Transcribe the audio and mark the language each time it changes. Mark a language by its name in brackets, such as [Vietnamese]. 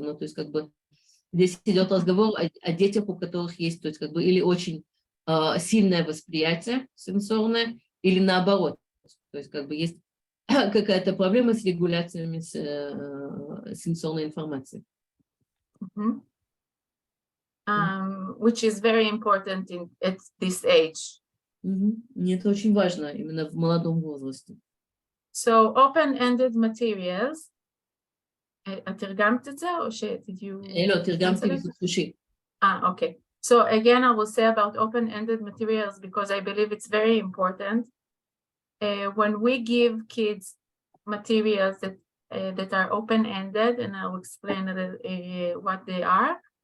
[Russian] Ну, то есть, как бы, здесь идет разговор о детях, у которых есть, то есть, как бы, или очень сильное восприятие сенсорное, или наоборот. То есть, как бы, есть какая-то проблема с регуляциями сенсорной информации. [English] Which is very important at this age. [Russian] И это очень важно именно в молодом возрасте. [English] So open-ended materials. [Hebrew] תרגמת את זה או [English] did you? [Hebrew] לא, תרגמתי ויסות חושי. [English] Okay. So again, I will say about open-ended materials because I believe it's very important. When we give kids materials that are open-ended, and I'll explain what they are.